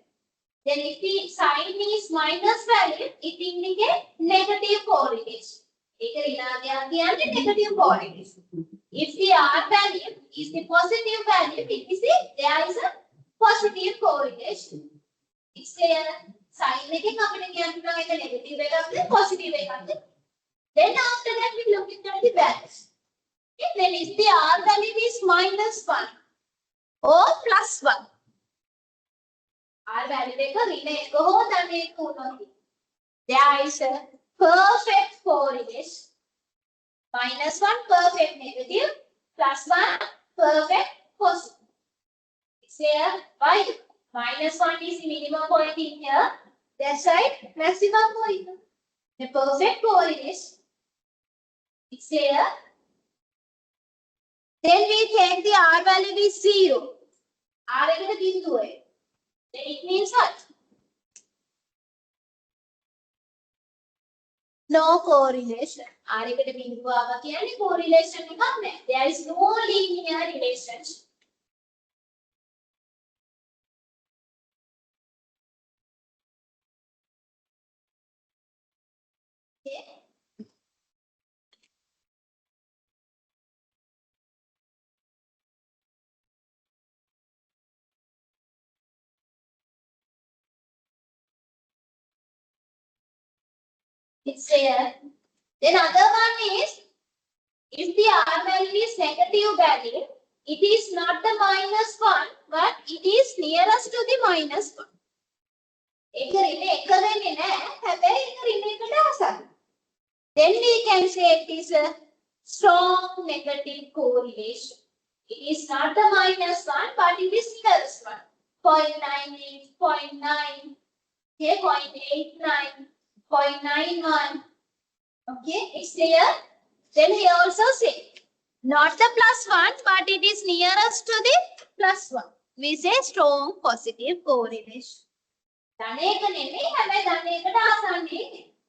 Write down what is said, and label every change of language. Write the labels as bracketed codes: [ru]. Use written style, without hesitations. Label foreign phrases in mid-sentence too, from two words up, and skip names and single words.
[en] Then if the sign is minus value, it indicates negative correlation. Negative correlation. If the R value is the positive value, it is there is a positive correlation. It's there. [si] Sign එකෙන් අපිට කියන්න පුළුවන් එක negative එකක්ද positive එකක්ද. [en] Then after that we look at the values. Okay, then if the R value is -1 or +1. [si] R value එක ඍණ එක හෝ ධන එක වුණොත් [en] there is a perfect correlation. -1 perfect negative, +1 perfect positive. It's here. Why? -1 is the minimum point in here. That's right, maximum point. The perfect correlation. It's here. Then we take the R value is 0. [si] R එකට බිඳුවයි. [en] Then it means what? No correlation. [si] R එකට බිඳුව ආවා කියන්නේ correlation එකක් නැහැ. [en] There is no linear relationship. Okay. It's there. Then other one is, if the R value is negative value, it is not the -1, but it is nearest to the -1. [si] එක ඍණ එක වෙන්නේ නැහැ. හැබැයි එක ඍණ එකට ආසන්න. [en] Then we can say it is a strong negative correlation. It is not the -1, but it is nearest one. 0.98, 0.9, okay, 0.89. 0.91. Okay, it's there. Then he also say not the +1, but it is nearest to the +1. We say strong positive correlation. [si] ධන එක නෙමෙයි හැබැයි ධන එකට ආසන්නයි.